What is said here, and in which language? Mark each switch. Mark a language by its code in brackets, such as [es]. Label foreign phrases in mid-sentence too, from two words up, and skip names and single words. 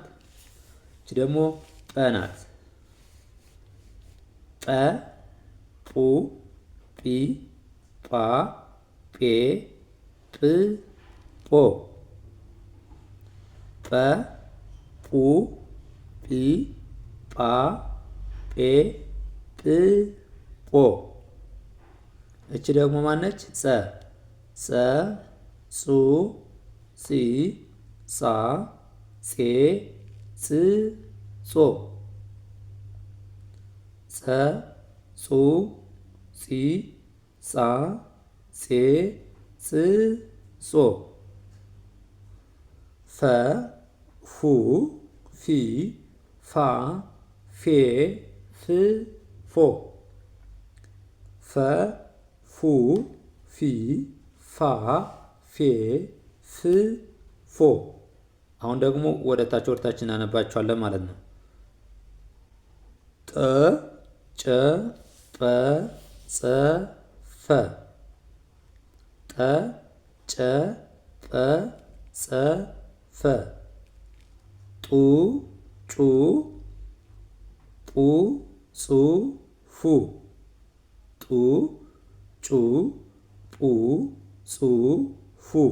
[am] ይቺ ደግሞ ጰ ናት። ጰ ጱ ጲ ጳ ጴ ጵ ጶ ጰ ጱ ጲ ጳ ጴ ጵ ጶ እቺ ደግሞ ማነች? ጸ ጸ ጹ ጺ ጻ ጼ ጽ ጾ ጸ ጹ ጺ ጻ ጼ ጽ ጾ ፈ ፉ ፊ ፋ ፌ ፍ ፎ ፈ ፉ ፊ ፋ ፌ ፍ ፎ አሁን ደግሞ ወደ ታች ወርታችን እናነባቸዋለን ማለት ነው። ጠ ጨ ጰ ጸ ፈ ጠ ጨ ጰ ጸ ፈ ጡ ጩ ጱ ጹ ፉ ጡ ጩ ጱ ጹ ፉ